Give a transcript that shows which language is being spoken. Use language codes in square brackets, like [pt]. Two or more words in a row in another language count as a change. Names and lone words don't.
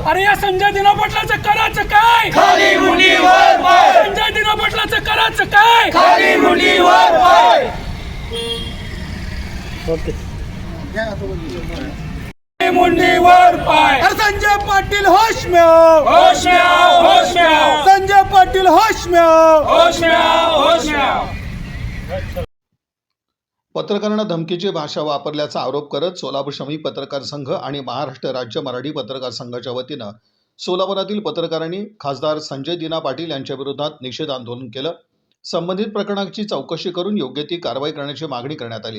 [mr] अरे या संजय दिना पाटलाचं करायचं काय, खाली मुंडीवर पाय. संजय दिना पाटलाचं करायचं काय, खाली मुंडीवर पाय. मुंडीवर पाय. [hi] संजय पाटील होश में आओ, होश में आओ, होश में आओ, संजय पाटील होश में आओ, होश में आओ, होश में आओ. [mr] पत्रकारांना धमकीची भाषा वापरल्याचा आरोप करत सोलापूर श्रमिक पत्रकार संघ आणि महाराष्ट्र राज्य मराठी पत्रकार संघाच्या वतीनं सोलापुरातील पत्रकारांनी खासदार संजय दिना पाटील यांच्या विरोधात निषेध आंदोलन केलं. संबंधित प्रकरणाची चौकशी करून योग्य ती कारवाई करण्याची मागणी करण्यात आली.